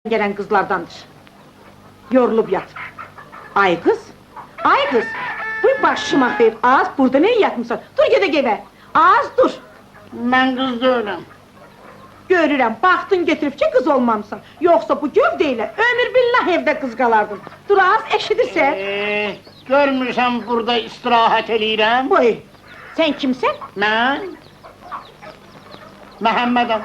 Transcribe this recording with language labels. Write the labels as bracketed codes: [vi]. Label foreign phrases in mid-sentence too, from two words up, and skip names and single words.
[tr] gelen kızlardandır. Yorulup yat. Ay kız, ay kız. [az] Bu başıma xeyr, az burada ne yatmışsan? Dur gedek eve, az dur. [tr] Ben kız değilim. [az] Görürəm, baxdın getirib ki, qız olmamısan. Yoxsa bu gövdeyle ömür billah evde qız qalardın. Dur az, eşidirsən. Görmürsən burada istirahat eləyirəm? Boy, sen kimsən? Mən? Məhəmmədəm.